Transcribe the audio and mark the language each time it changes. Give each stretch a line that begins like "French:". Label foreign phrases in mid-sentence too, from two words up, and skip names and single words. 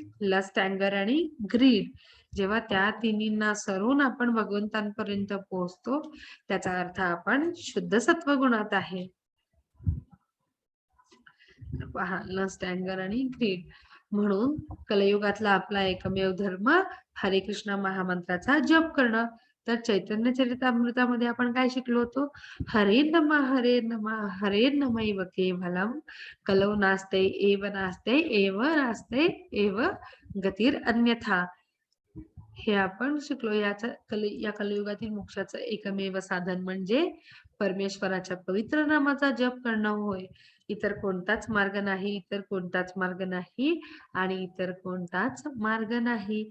English: lust, anger
Marathi: आणि ग्रीड. जेव्हा त्या तिन्हींना सरून आपण भगवंतांपर्यंत पोहोचतो, त्याचा अर्थ आपण शुद्ध सत्वगुणात आहे. पहा,
English: lust, anger
Marathi: आणि ग्रीड. म्हणून कलियुगातला आपला एकमेव धर्म हरे कृष्ण महामंत्राचा जप करणं. तर चैतन्य चरितामृतामध्ये आपण काय शिकलो होतो?
Sanskrit: हरे नमः हरे नमः हरे नमैव केवलम कलौ नास्ते एव नास्ते एव नास्ते एव गतिर् अन्यथा.
Marathi: हे आपण शिकलो. या कलियुगातील मोक्षाचं एकमेव साधन म्हणजे परमेश्वराच्या पवित्र नामाचा जप करणं होय. इतर कोणताच मार्ग नाही, इतर कोणताच मार्ग नाही आणि इतर कोणताच मार्ग नाही.